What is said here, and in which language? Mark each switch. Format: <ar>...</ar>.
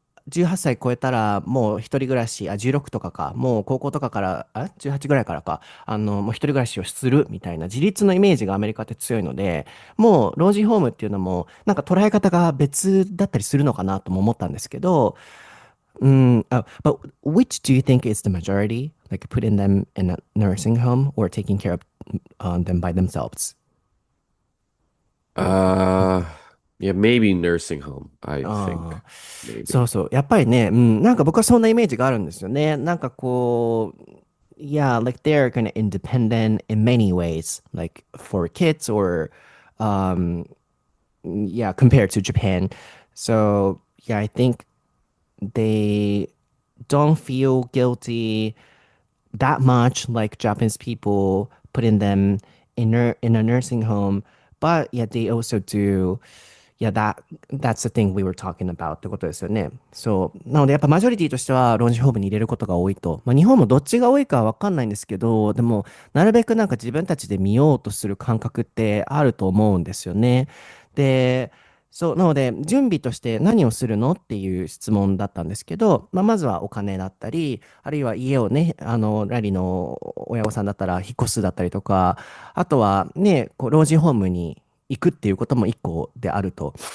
<ja>18歳超えたらもう一人暮らし、16とかか、もう高校とかから、18ぐらいからか、もう一人暮らしをするみたいな自立のイメージがアメリカって強いので、もう老人ホームっていうのも、なんか捉え方が別だったりするのかなとも思ったんですけど、</ja> <en>but which do you think is the majority? Like putting them in a nursing home or taking care of them by themselves? Uh, Yeah, maybe nursing home, I あ think.</en> <ja>あ、そう</ja> <en>Maybe.</en> <ja>そう。やっぱりね、うん、なんか僕はそんなイメージがあるんですよね。なんかこう、</ja> <en>yeah, like they're kind of independent in many ways, like for kids or, um, yeah, compared to Japan. So, yeah, I think they don't feel guilty that much like Japanese people putting them in a nursing home. But yeah, they also do. Yeah, that's the thing we were talking about</en> <ja>ってことですよね。そう。なのでやっぱマジョリティとしては老人ホームに入れることが多いと。まあ日本もどっちが多いかはわかんないんですけど、でもなるべくなんか自分たちで見ようとする感覚ってあると思うんですよね。で、そう、なので、準備として何をするのっていう質問だったんですけど、まあ、まずはお金だったり、あるいは家をね、ラリの親御さんだったら引っ越すだったりとか、あとはね、こう老人ホームに行くっていうことも一個であると。</ja>